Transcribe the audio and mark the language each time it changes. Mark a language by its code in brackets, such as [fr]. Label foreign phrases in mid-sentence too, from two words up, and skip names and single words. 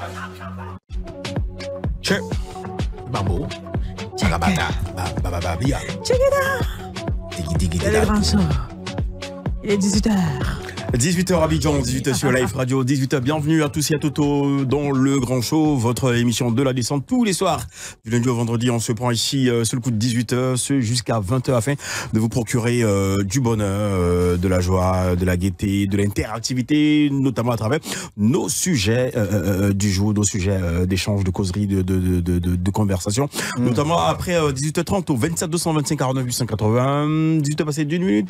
[en] Che. Babo. Chagabata. Babababia. Check it out. Digi [fr] Il y a le grand show. Il est 18h. 18h Abidjan, 18h sur Live Radio, 18h, bienvenue à tous et à toutes dans le Grand Show, votre émission de la descente tous les soirs, du lundi au vendredi. On se prend ici sur le coup de 18h, jusqu'à 20h afin de vous procurer du bonheur, de la joie, de la gaieté, de l'interactivité, notamment à travers nos sujets du jour, nos sujets d'échange, de causerie, de conversation, notamment après 18h30 au 27 225 49 880, 18h passé d'une minute.